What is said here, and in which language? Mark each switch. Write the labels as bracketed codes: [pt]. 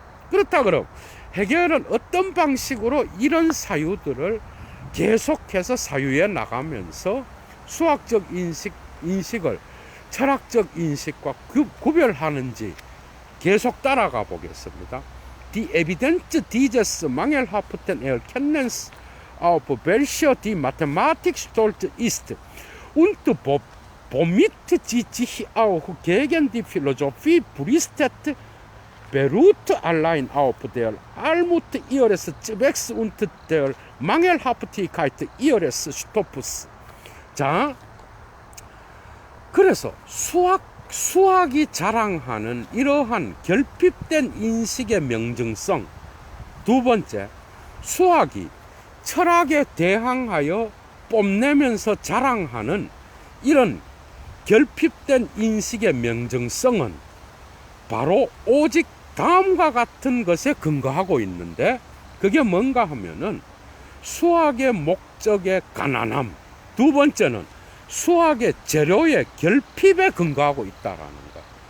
[ko] 그렇다 그럼 해결은 어떤 방식으로 이런 사유들을 계속해서 사유해 나가면서 수학적 인식을 철학적 인식과 구별하는지 계속 따라가 보겠습니다. [de] Die Evidenz dieses mangelhaften Erkenntnisses auf welcher die Mathematik stolz ist und womit sie sich auch gegen die Philosophie brüstet, beruht allein auf der Armut ihres Zwecks und der Mangelhaftigkeit ihres Stoffes. 자, [ko] 그래서 수학이 자랑하는 이러한 결핍된 인식의 명증성. 두 번째, 수학이 철학에 대항하여 뽐내면서 자랑하는 이런 결핍된 인식의 명증성은 바로 오직 다음과 같은 것에 근거하고 있는데, 그게 뭔가 하면은 수학의 목적의 가난함, 두 번째는 수학의 재료의 결핍에 근거하고 있다라는 것.